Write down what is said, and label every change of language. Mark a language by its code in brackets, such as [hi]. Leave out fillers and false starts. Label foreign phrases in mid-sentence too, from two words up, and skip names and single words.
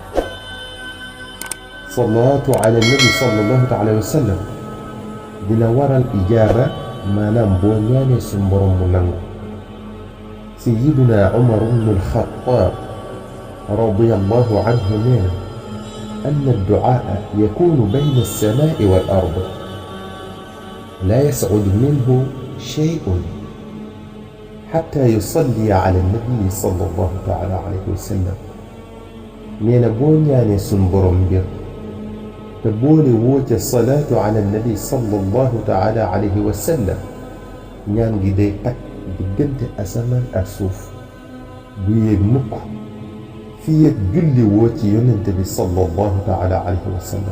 [ar] الصلاة على النبي صلى الله تعالى عليه وسلم [wo] dina waral ijaaba maanaam boo ñaanee suñ borom mu nangu. [ar] سيدنا عمر بن الخطاب رضي الله عنه [wo] nee na [ar] أن الدعاء يكون بين السماء والأرض لا يصعد منه شيء حتى يصلي على النبي صلى الله تعالى عليه وسلم. [wo] nee na boo ñaanee suñ borom mbir te boole woote [ar] الصلاة على النبي صلى الله تعالى عليه وسلم [wo] ñaan gi day takk diggante asamaan ak suuf du yéeg mukk fii ak julli woo ci yonent bi [ar] صلى الله تعالى عليه وسلم.